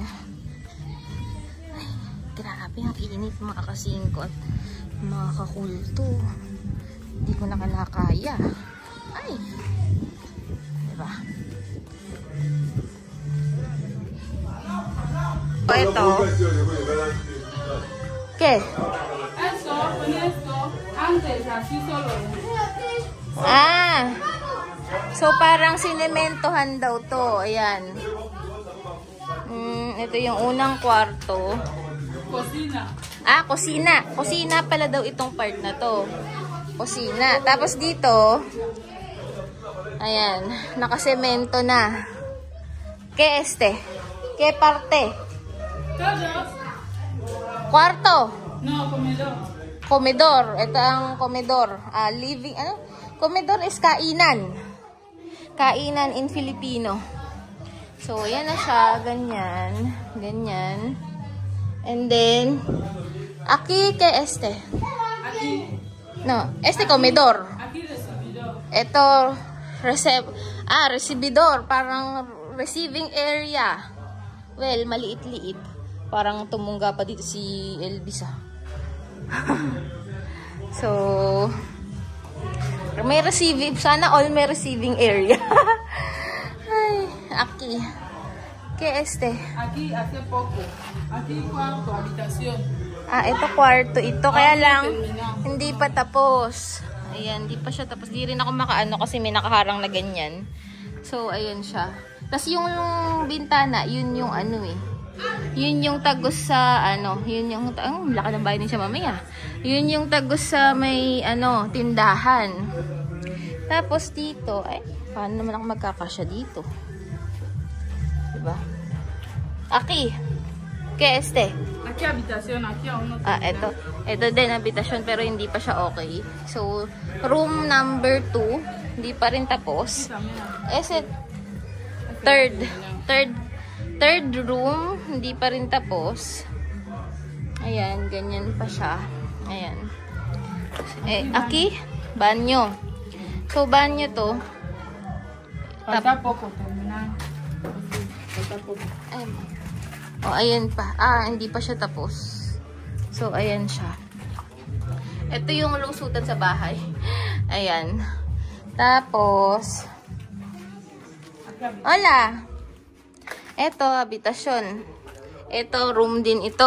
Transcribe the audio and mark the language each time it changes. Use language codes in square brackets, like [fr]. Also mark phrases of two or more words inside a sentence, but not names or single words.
[tl] Ay, grabe ang init mga ka-singko at mga kakulto. Hindi ko na kinakaya. Ay, diba? Ito. [es] ¿Qué? Eso, con esto, antes así solo. [tl] So parang sinementohan daw to. Ayan. Ito yung unang kwarto. [es] Cocina. [tl] Kusina. Kusina pala daw itong part na to. Kusina. Tapos dito, ayan, nakasemento na. [es] ¿Qué ¿Qué parte? [tl] Kwarto. [es] No, comedor. [tl] Komedor. Ito ang komedor. [en] Living, Komedor is kainan. [tl] Kainan [en] in Filipino. [tl] So, yan na siya. Ganyan. Ganyan. [en] And then, [es] aquí, ¿qué Aquí. No, komedor. Aquí recibidor. [tl] Ito, recibidor. Parang [en] receiving area. [tl] Well, maliit-liit. Parang tumungga pa dito si Elvis So, may receiving, sana all may [en] receiving area. [es] Ay, aquí. ¿Qué Aquí hace poco. Aquí cuarto, habitación. [tl] Ito kwarto. Ito kaya lang, hindi pa tapos. Ayan, hindi pa siya tapos. Di rin ako makaano kasi may nakaharang na ganyan. So, ayan siya. Tapos yung bintana, yun yung yun yung tagos sa yun yung laki ng bahay ni siya mamaya. Yun yung tagos sa may tindahan. Tapos dito, ay paano naman ako magkakasya dito? Diba? [es] Aquí. ¿Qué Aquí habitación, aquí aún no termina. [tl] Ito din habitasyon pero hindi pa siya okay. So, [en] room number 2, [tl] hindi pa rin tapos. [en] Third room, [tl] hindi pa rin tapos. Ayan, ganyan pa siya. Ayan. [es] Aquí, banyo. [tl] So, banyo to. [es] Falta poco, terminar. Falta poco. [tl] Ay. Oh, ayan pa. Hindi pa siya tapos. So, ayan siya. Ito yung lusutan sa bahay. Ayan. Tapos, hola! Ito, habitasyon. Ito, room din ito.